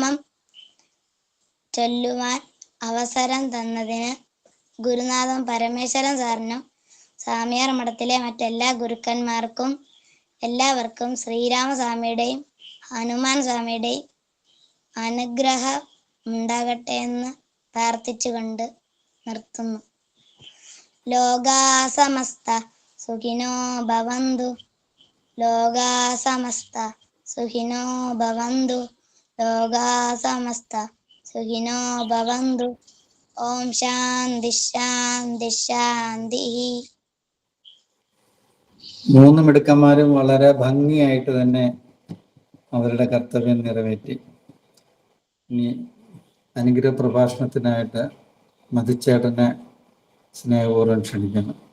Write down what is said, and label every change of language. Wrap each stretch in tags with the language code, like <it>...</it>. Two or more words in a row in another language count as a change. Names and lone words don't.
<ml>രാമനാമം ചൊല്ലുവാൻ അവസരം തന്നതിന് ഗുരുനാഥൻ പരമേശ്വരൻ സാറിനും സ്വാമിയാർ മഠത്തിലെ മറ്റെല്ലാ ഗുരുക്കന്മാർക്കും എല്ലാവർക്കും ശ്രീരാമസ്വാമിയുടെയും ഹനുമാൻ സ്വാമിയുടെയും അനുഗ്രഹം ഉണ്ടാകട്ടെ എന്ന് പ്രാർത്ഥിച്ചുകൊണ്ട് നിർത്തുന്നു.</ml> <sa>ലോകാ സമസ്ത സുഖിനോ ഭവന്തു. ലോകാ സമസ്ത സുഖിനോ ഭവന്തു. ലോകാ സമസ്ത സുഖിനോ ഭവന്തു. ഓം ശാന്തി ശാന്തി ശാന്തി.</sa> <ml>3 മിടുക്കന്മാരും വളരെ ഭംഗിയായിട്ട് തന്നെ അവരുടെ കർത്തവ്യം നിറവേറ്റി. ഇനി അനുഗ്രഹ പ്രഭാഷണത്തിനായിട്ട് മതിച്ചേട്ടനെ സ്നേഹപൂർവ്വം ക്ഷണിക്കുന്നു.</ml>